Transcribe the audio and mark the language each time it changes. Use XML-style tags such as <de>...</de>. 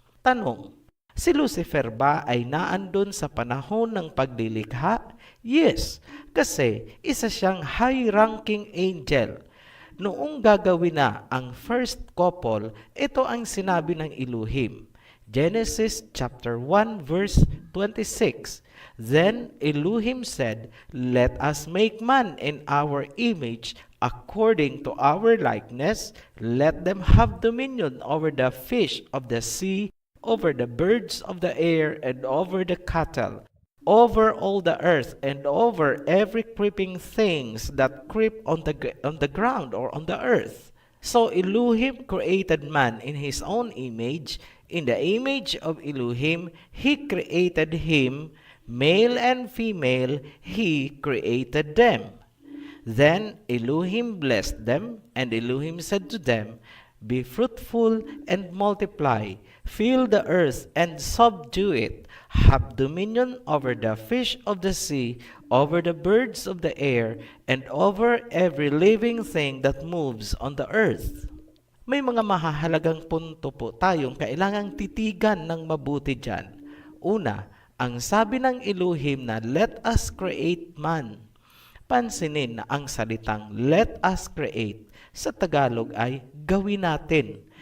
<tl>Tanong, si Lucifer ba ay naandun sa panahon ng paglilikha? Yes, kasi isa siyang high-ranking angel. Noong gagawin na ang first couple, ito ang sinabi ng Elohim.</tl> <en>Genesis chapter 1 verse 26. "Then Elohim said, Let us make man in our image, according to our likeness. Let them have dominion over the fish of the sea, over the birds of the air, and over the cattle, over all the earth and over every creeping things that creep on the ground or on the earth. So Elohim created man in his own image. In the image of Elohim, he created him. Male and female, he created them. Then Elohim blessed them, and Elohim said to them, "Be fruitful and multiply, fill the earth and subdue it, have dominion over the fish of the sea, over the birds of the air, and over every living thing that moves on the earth."</en> <tl>May mga mahahalagang punto po tayong kailangang titigan ng mabuti dyan. Una, ang sabi ng Elohim na</tl> <en>let us create man.</en> <tl>Pansinin na ang salitang</tl> <en>let us create</en> <tl>sa Tagalog ay gawin natin.</tl>